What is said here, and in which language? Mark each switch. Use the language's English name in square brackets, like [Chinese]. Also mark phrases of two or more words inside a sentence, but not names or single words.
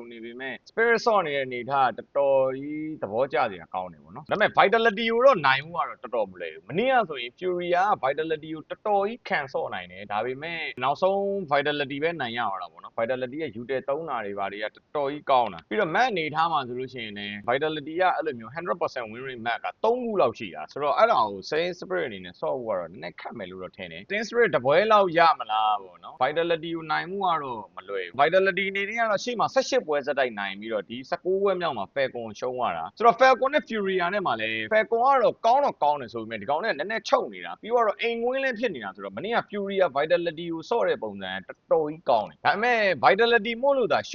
[Burmese] နေပေမဲ့ Spirit ဆော့နေတဲ့အနေထားကတော်တော်ကြီးသဘောကျစရာကောင်းတယ်ပေါ့နော်ဒါပေမဲ့ Vitality ကိုတော့နိုင်မှုကတော့တော်တော်မလွယ်ဘူးမနေ့ကဆိုရင် Furia က Vitality ကိုတော်တော်ကြီးခံဆော့နိုင်တယ်ဒါပေမဲ့နောက်ဆုံး Vitality ပဲနိုင်ရတာပေါ့နော် Vitality ရဲ့ Util သုံးတာတွေဘာတွေကတော်တော်ကြီးကောင်းတာပြီးတော့ match အနေထားမှာဆိုလို့ရှိရင်လည်း Vitality ကအဲ့လိုမျိုး 100% [English] win rate [Burmese] match က3ခုလောက်ရှိတာဆိုတော့အဲ့ဒါကို Saint Spirit အနေနဲ့ဆော့ဖို့ကတော့နည်းနည်းခက်မယ်လို့တော့ထင်တယ် Saint Spirit တပွဲလောက်ရမလားပေါ့နော် Vitality ကိုနိုင်မှုကတော့မလွယ်ဘူး Vitality အနေနဲ့ကတော့ရှေ့မှာ18ပွဲစတိုက်နိုင်ပြီးတော့ဒီ19ပွဲမြောက်မှာ Falcon ရှုံးသွားတာဆိုတော့ Falcon နဲ့ Furia နဲ့မှာလည်း Falcon ကတော့ကောင်းတယ်ဆိုပေမဲ့ဒီကောင်နဲ့နည်းနည်းချုပ်နေတာပြီးတော့အိမ်ဝင်းလည်းဖြစ်နေတာဆိုတော့မနေ့က Furia Vitality ကိုဆော့တဲ့ပုံစံတော်တော်ကြီးကောင်းတယ်ဒါပေမဲ့ Vitality မို့လို့သာ